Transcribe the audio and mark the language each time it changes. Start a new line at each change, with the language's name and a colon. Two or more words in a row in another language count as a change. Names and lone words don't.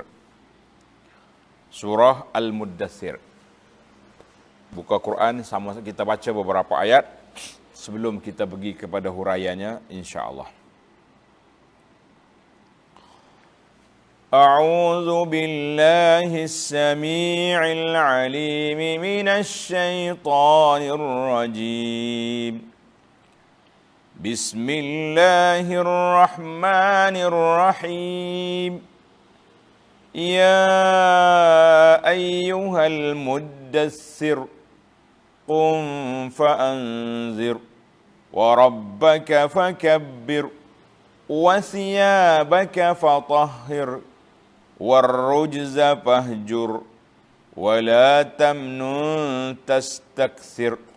Malay: Surah Al-Muddathir. Buka Quran, sama kita baca beberapa ayat sebelum kita pergi kepada huraiannya,
Arabic: إن شاء الله. أعوذ بالله السميع العليم من الشيطان الرجيم. Bismillahirrahmanirrahim. يا أيها المدثر قم فأنذر وربك فكبر وثيابك فطهر والرجز فاهجر ولا تمنن تستكثر